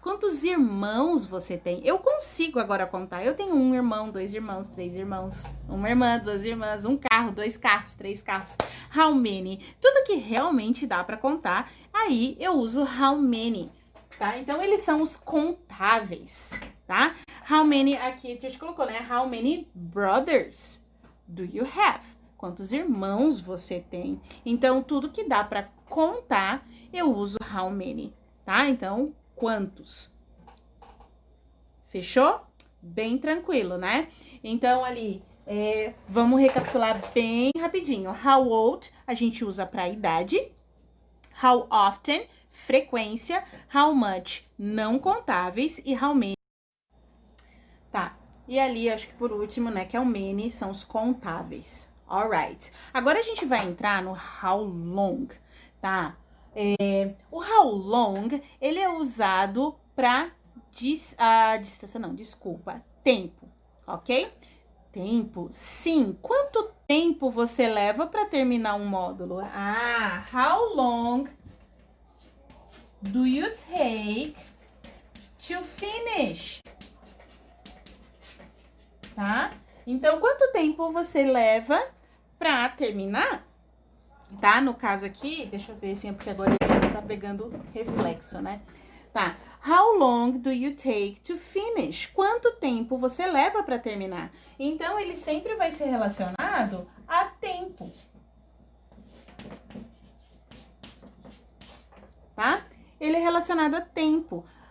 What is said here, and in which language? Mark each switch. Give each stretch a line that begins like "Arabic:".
Portuguese: Quantos irmãos você tem? Eu consigo agora contar. Eu tenho um irmão, dois irmãos, três irmãos, uma irmã, duas irmãs, um carro, dois carros, três carros. How many? Tudo que realmente dá para contar, aí eu uso how many, tá? Então eles são os contáveis, tá? How many, aqui a gente colocou, né?
English: How many brothers do you have?
Portuguese: Quantos irmãos você tem? Então tudo que dá para contar, eu uso how many. Tá? Então, quantos? Fechou? Bem tranquilo, né? Então, ali, vamos recapitular bem rapidinho. How old, a gente usa para idade. How often, frequência. How much, não contáveis. E how many. Tá. E ali, acho que por último, né, que é o many, são os contáveis. Alright. Agora a gente vai entrar no how long, tá? O how long, ele é usado para distância, não, desculpa, tempo, ok? Tempo, sim. Quanto tempo você leva para terminar um módulo?
English: Ah, how long do you take to finish?
Portuguese: Tá? Então, quanto tempo você leva para terminar? Tá? No caso aqui, deixa eu ver assim, porque agora ele tá pegando reflexo, né? Tá.
English: How long do you take to finish?
Portuguese: Quanto tempo você leva para terminar? Então, ele sempre vai ser relacionado a tempo. Tá? Ele é relacionado a tempo.